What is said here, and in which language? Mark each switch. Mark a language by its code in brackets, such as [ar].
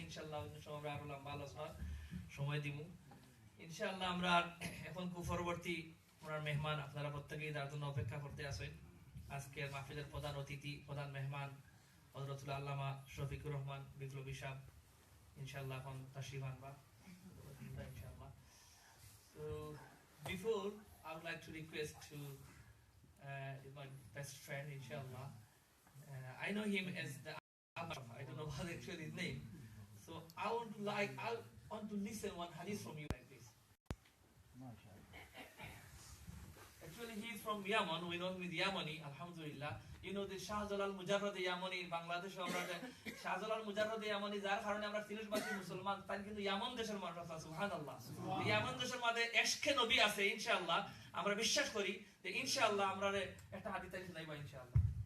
[bn] ইনশাআল্লাহ অন্য সময় আমরা আরো লম্বা আলোচনার সময় দিব ইনশাআল্লাহ। আমরা এখন পরবর্তী ওনার মেহমান, আপনারা প্রত্যেকেই তার জন্য অপেক্ষা করতে আছেন। আজকের মাহফিলের প্রধান অতিথি, প্রধান মেহমান হযরতুল আল্লামা শফিকুর রহমান বিপ্লবী সাহেব ইনশাআল্লাহ এখন তাশরিফ আনবা ইনশাআল্লাহ। [en] So before, I would like to request to my best friend inshallah. I know him as the I don't know what actually his name. So I want to listen one hadith from you like this. Actually he is from Yemen. We know him is Yemeni, alhamdulillah. You know the Shah Jalal Mujarrad Yemeni in Bangladesh, [bn] আমরা শাহ জালাল মুজাররদ ইয়ামানি, যার কারণে আমরা সিলেটবাসী মুসলমান, তাই কিন্তু ইয়ামান দেশের মানুষ আছে, সুবহানাল্লাহ। ইয়ামান দেশের মধ্যে এশকে নবী আছে ইনশাআল্লাহ। আমরা বিশ্বাস করি যে ইনশাআল্লাহ আমরা একটা হাদিস তাই শোনাইবা ইনশাআল্লাহ।